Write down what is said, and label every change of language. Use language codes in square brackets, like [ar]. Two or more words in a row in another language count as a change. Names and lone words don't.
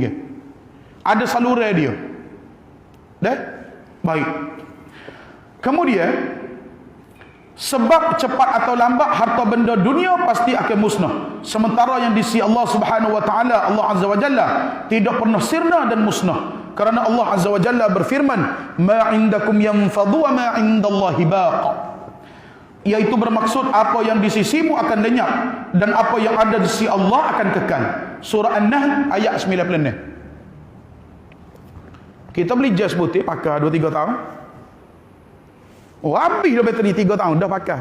[ms] Ada saluran dia. Dah? Baik. Kemudian, sebab cepat atau lambat harta benda dunia pasti akan musnah. Sementara yang di sisi Allah [ar] سبحانه وتعالى, [ms] Allah [ar] عز وجل [ms] tidak pernah sirna dan musnah. Karena Allah [ar] عز وجل berfirman, "ما عندكم ينفد وما عند الله باق." [ms] Yaitu bermaksud apa yang di sisimu akan lenyap dan apa yang ada di sisi Allah akan kekal. Surah An-Nahl ayat 96. Kita beli jas putih pakai 2-3 tahun. Habis dah bateri 3 tahun dah pakai.